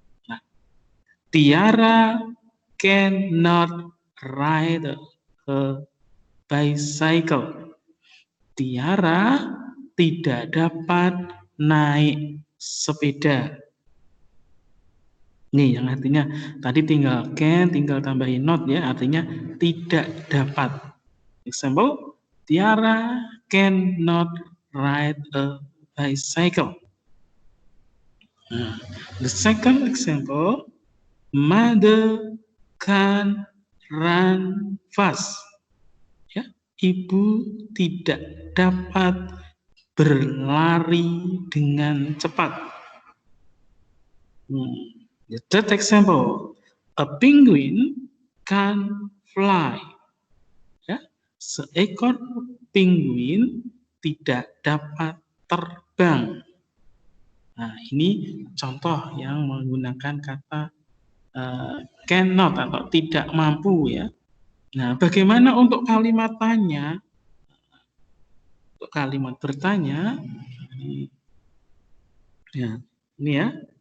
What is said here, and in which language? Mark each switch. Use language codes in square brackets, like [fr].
[en] Nah, Tiara cannot ride a bicycle. [id] Tiara tidak dapat naik sepeda. Nih yang artinya tadi tinggal can, tinggal tambahin not ya, artinya tidak dapat. [en] Example, Tiara cannot ride a bicycle. Nah, the second example, Mother can run fast. [id] Ya, ibu tidak dapat berlari dengan cepat. [en] The third example, a penguin can fly. [id] Ya, seekor penguin tidak dapat terbang. Nah, ini contoh yang menggunakan kata cannot atau tidak mampu ya. Nah, bagaimana untuk kalimat tanya? Untuk kalimat bertanya, ya, ini ya.